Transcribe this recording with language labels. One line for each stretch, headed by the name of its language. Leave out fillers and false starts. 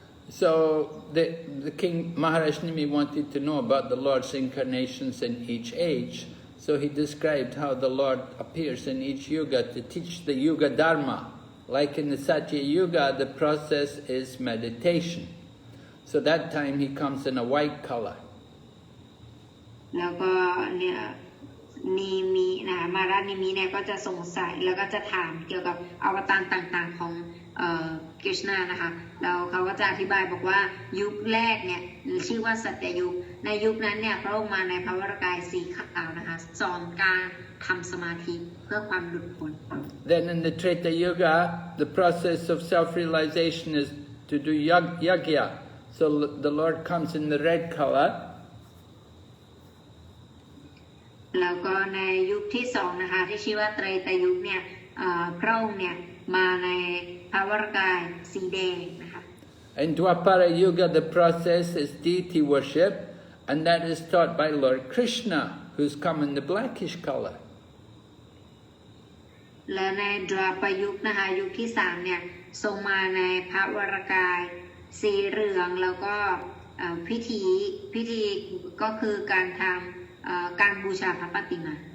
English: So the king Maharaj Nimi wanted to know about the Lord's incarnations in each age. So he described how the Lord appears in each yuga to teach the yuga dharma. Like in the Satya Yuga, the process is meditation. So that time he comes in a white color.
Thai: แล้วก็เนี่ยนิมินะมาราชนิมิเนี่ยก็จะสงสัยแล้วก็จะถามเกี่ยวกับอวตารต่างๆของกฤษณานะคะแล้วเขาก็จะอธิบายบอกว่ายุคแรกเนี่ยชื่อว่าสัตยยุคในยุคนั้นเนี่ยพระองค์มาในพระวรกายสีขาวนะคะสอนการทำสมาธิเพื่อความหลุดพ้น
English: Then in the Treta Yuga, the process of self-realization is to do yagya. So the Lord comes in the red color.
Thai: แล้วก็ในยุคที่สองนะคะที่ชื่อว่าไตรตยุคเนี่ยพระองค์เนี่ยมาในพระวรกายสีแดงนะคะ
English: In Dwapara Yuga, the process is deity worship, and that is taught by Lord Krishna, who's come in the blackish color.
Thai: และในดวาปยุคนะคะยุคที่3เนี่ยทรงมาในพระวรกายสีเหลืองแล้วก็พิธีก็คือการทำการบูชาพระปฏิมา